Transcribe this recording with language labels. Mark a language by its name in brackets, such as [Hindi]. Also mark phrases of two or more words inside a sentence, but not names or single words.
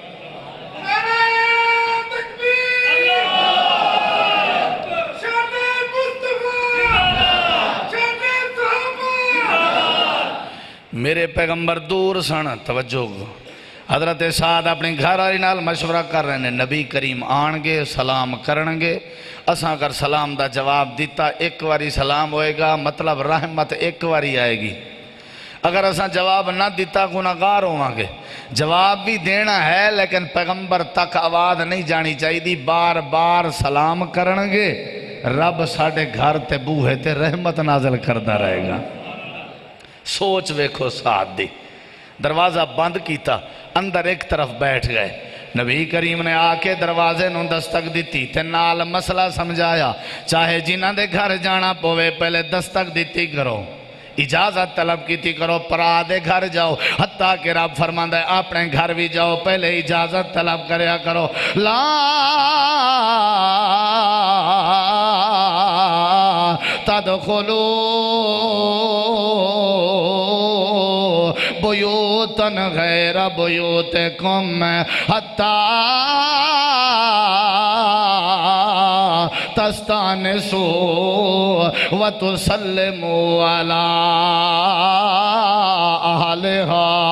[Punjabi] میرے پیغمبر دور سن توجہ حضرت سعد اپنی گھر آری نال مشورہ کر رہے ہیں نبی کریم آنگے سلام کرنگے اساں اگر سلام دا جواب دیتا ایک واری سلام ہوئے گا مطلب رحمت ایک واری آئے گی. اگر اساں جواب نہ دیتا گناہگار ہوں گے. جواب بھی دینا ہے لیکن پیغمبر تک آواز نہیں جانی چاہیے دی بار بار سلام کرنگے رب ساڑھے گھر تے بوہے تے رحمت نازل کردہ رہے گا. سوچ ویکھو ساتھ دی دروازہ بند کیتا، اندر ایک طرف بیٹھ گئے۔ نبی کریم نے آ کے دروازے نوں دستک دیتی تے نال مسئلہ سمجھایا، چاہے جنہاں دے گھر جانا پوے پہلے دستک دیتی کرو، اجازت طلب کیتی کرو، پرا دے گھر جاؤ، حتیٰ کہ رب فرماندا ہے اپنے گھر بھی جاؤ پہلے اجازت طلب کریا کرو۔ [Arabic] لا تدخلوا بیوتن غیر بیوتکم حتی تستانسوا وتسلموا علی اہلہا۔